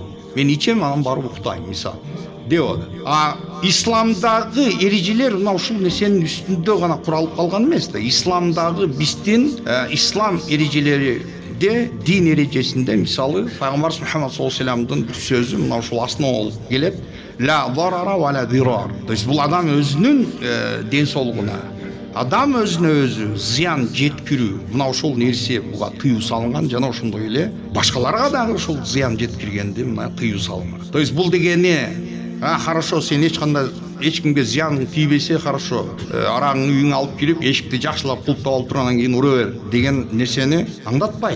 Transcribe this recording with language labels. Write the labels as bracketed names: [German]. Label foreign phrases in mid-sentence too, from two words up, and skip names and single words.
[Kyrgyz] Мен ичем, анан барып уктайм, мисалы. Деп атат. Исламдагы эрежелер мына ушул нерсенин үстүндө гана куралып калган эмес да. Исламдагы биздин ислам эрежелери дин эрежесинде мисалы пайгамбар Мухаммад саллаллаху алейхи вассаламдын бир сөзү мына ушул основа болуп келет. [Arabic] لا ضرر ولا ضرار. [Russian] То есть [Kyrgyz] бул адам өзүнүн ден соолугуна, адам өзүнө өзү зыян жеткирүү, мына ошол нерсе буга тыюу салынган, жана ошондой эле башкаларга дагы ошол зыян жеткиргенди мына тыюу салынган. [Russian] То есть [Kyrgyz] бул дегени хорошо, сен эч кимге зыяның тийбесе, хорошо, араңды үйүңө алып кирип, эшикти жакшылап кулптап алып тургандан кийин ура бер деген нерсени аңдатпайт.